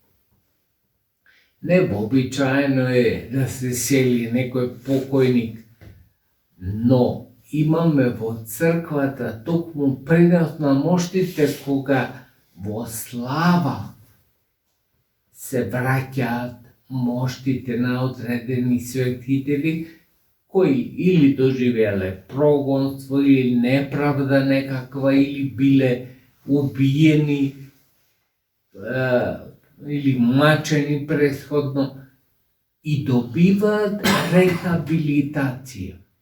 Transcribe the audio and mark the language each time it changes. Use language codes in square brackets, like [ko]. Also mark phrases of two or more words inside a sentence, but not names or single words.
[mk] Невообичаено е да се сели некој покојник, но имаме во црквата токму пренос на моштите кога во слава се враќаат моштите на одредени светители [hr] koji ili doživjele progonstvo ili nepravda nekakva ili bile ubijeni ili mačeni prethodno i dobiva rehabilitacija.